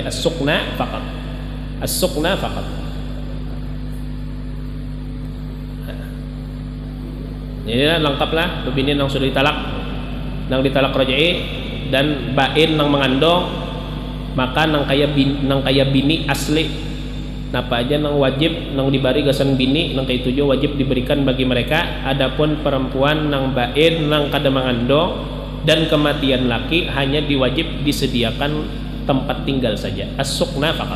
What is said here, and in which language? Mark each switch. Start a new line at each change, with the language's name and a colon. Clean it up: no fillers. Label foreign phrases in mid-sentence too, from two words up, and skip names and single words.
Arabic: السكنى فقط, السكنى فقط.
Banjar: Jadi lengkaplah bebini yang sudah ditalak raj'i dan bain nang mengandung, maka nang kaya bini asli napa aja nang wajib nang dibari gasan bini nang kaya tujuh wajib diberikan bagi mereka. Adapun perempuan nang bain nang kada mengandung dan kematian laki hanya diwajib disediakan tempat tinggal saja.
Arabic: السكنى فقط.